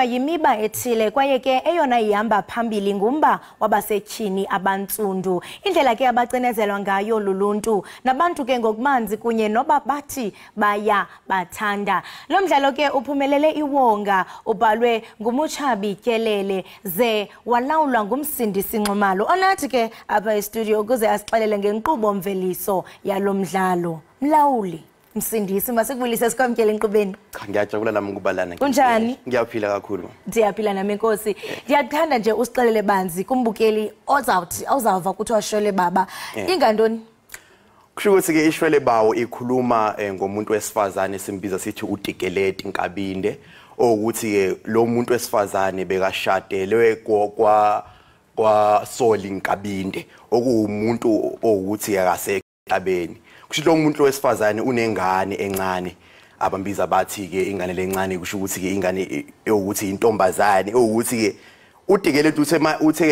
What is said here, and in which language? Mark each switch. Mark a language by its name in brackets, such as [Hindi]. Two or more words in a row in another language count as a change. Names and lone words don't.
[Xhosa] yimiba ethile kwaye ke eyona ihamba phambili ngumba wabasetyhini abantsundu indlela ke abacinezelwa ngayo luluntu nabantu ke ngokumanzi kunye noba bathi baya bathanda lo mdlalo ke uphumelele iwonga ubhalwe ngumutshabi Tyelele ze walawulwa ngumsindisi Nxumalo onathi ke apha e-studio ukuze asixelele ngenkqubo mveliso yalo mdlalo mlawuli msindisi masikubulise sikwamkele enkqubeni. [Zulu] Cha ngiyajabula nami ukubalana. Kunjani? Ngiyaphila kakhulu. [Xhosa] Ndiyaphila nami Nkosi. Ndiyakuthanda nje usixelele banzi kumbukeli ozawuva kuthiwa Shwele Baba ingantoni? [Zulu] Kusho ukuthi ke iShwele Bawo ikhuluma ngomuntu wesifazane simbiza sithi uTikeleti Nkabinde ukuthi ke lo muntu wesifazane bekashadelwe kwa Soli Nkabinde okuwumuntu ukuthi akase abeni kusho lo muntu wesifazane unengane encane abambiza bathi ke ingane lencane kusho ukuthi ke ingane ukuthi intombazane ukuthi ke uTikeleti uthe ke